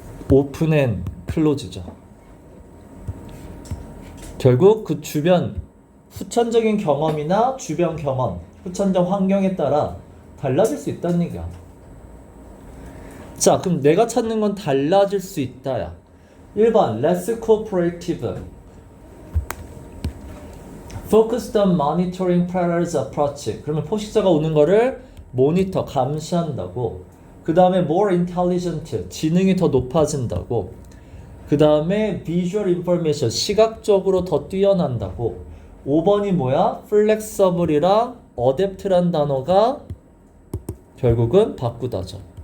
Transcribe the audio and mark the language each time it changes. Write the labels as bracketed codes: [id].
[ko] open and close죠. 결국 그 주변 후천적인 경험이나 주변 경험, 후천적 환경에 따라 달라질 수 있다는 얘기야. 자, 그럼 내가 찾는 건 달라질 수 있다야. [en] 1번 less cooperative, focused on monitoring predators approach. [ko] 그러면 포식자가 오는 거를 모니터, 감시한다고. 그 다음에 [en] more intelligent, [ko] 지능이 더 높아진다고. 그 다음에 [en] visual information, [ko] 시각적으로 더 뛰어난다고. 5번이 뭐야? flexible이랑 adapt란 단어가 결국은 바꾸다죠.